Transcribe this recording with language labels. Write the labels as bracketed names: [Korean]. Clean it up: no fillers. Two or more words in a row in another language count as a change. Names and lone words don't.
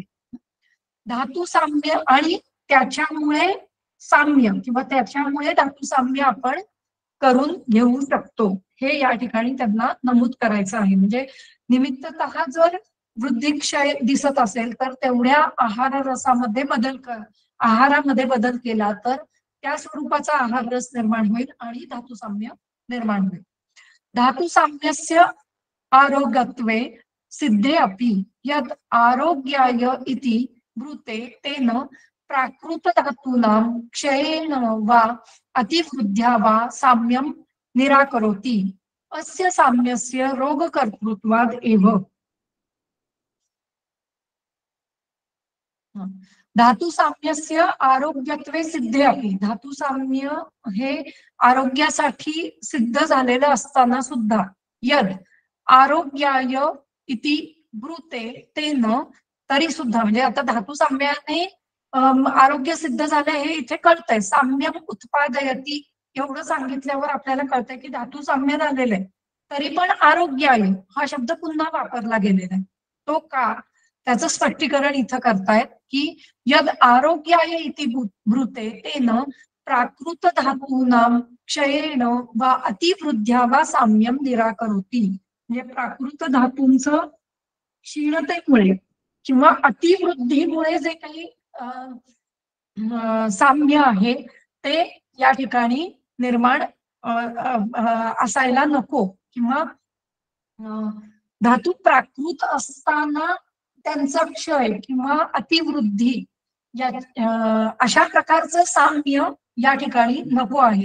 [Marathi] धातू साम्य आणि त्याच्यामुळे साम्य किंवा त्याच्यामुळे धातू साम्य आपण करून घेऊ शकतो हे या ठिकाणी त्यांना नमूद करायचं आहे. म्हणजे निमित्ततः जर वृद्धिक्षय दिसत असेल तर तेवढ्या आहारामध्ये बदल केला तर त्या स्वरूपाचा आहार रस निर्माण होईल आणि धातू साम्य निर्माण होईल. [Sanskrit] धातू साम्यस्य आरोग्यत्वे सिद्धे अपि यद आरोग्याय इति ब्रूते तेन प्राकृत धातूनां क्षयेन वा अतिवृद्ध्या वा साम्यं निराकरोति. अस्य साम्यस्य रोगकर्तृत्वाद एव. धातू साम्यस्य आरोग्यत्वे सिद्धे अपि. [Marathi] धातू साम्य हे आरोग्यासाठी सिद्ध झालेलं असताना सुद्धा [Sanskrit] यद आरोग्याय इति ब्रूते तेन, [Marathi] तरी सुद्धा म्हणजे आता धातू साम्याने आरोग्य सिद्ध झालं हे इथे कळतंय. [Sanskrit] साम्यम उत्पादयती [Marathi] एवढं सांगितल्यावर आपल्याला कळतंय की धातू साम्य झालेलं आहे, तरी पण आरोग्याय हा शब्द पुन्हा वापरला गेलेला आहे. तो का, त्याचं स्पष्टीकरण इथं करतायत की [Sanskrit] यद आरोग्याय इति ब्रूते तेन प्राकृत धातूनां क्षयेण वा अतिवृद्ध्या वा साम्यम निराकरोति. [Marathi] म्हणजे प्राकृत धातूंचं क्षीणतेमुळे किंवा अतिवृद्धीमुळे जे काही साम्य आहे ते या ठिकाणी निर्माण असायला नको, किंवा धातू प्राकृत असताना त्यांचा क्षय किंवा अतिवृद्धी या अशा प्रकारचं साम्य या ठिकाणी नको आहे.